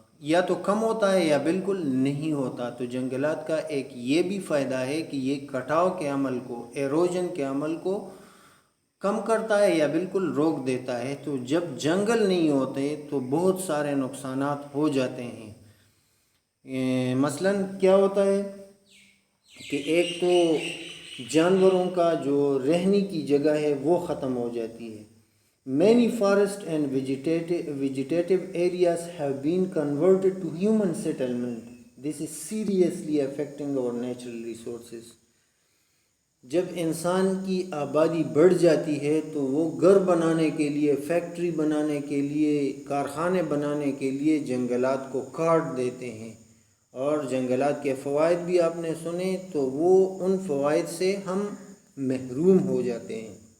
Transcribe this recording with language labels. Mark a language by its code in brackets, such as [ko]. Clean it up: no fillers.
[ur] یا تو کم ہوتا ہے یا بالکل نہیں ہوتا۔ تو جنگلات کا ایک یہ بھی فائدہ ہے کہ یہ کٹاؤ کے عمل کو، ایروجن کے عمل کو کم کرتا ہے یا بالکل روک دیتا ہے۔ تو جب جنگل نہیں ہوتے تو بہت سارے نقصانات ہو جاتے ہیں۔ مثلاً کیا ہوتا ہے کہ ایک تو جانوروں کا جو رہنے کی جگہ ہے وہ ختم ہو جاتی ہے، [en] Many forest and vegetative areas have been converted to human settlement. This is seriously affecting our natural resources. [ur] جب انسان کی آبادی بڑھ جاتی ہے تو وہ گھر بنانے کے لیے، فیکٹری بنانے کے لیے، کارخانے بنانے کے لیے جنگلات کو کاٹ دیتے ہیں، اور جنگلات کے فوائد بھی آپ نے سنے، تو وہ ان فوائد سے ہم محروم ہو جاتے ہیں۔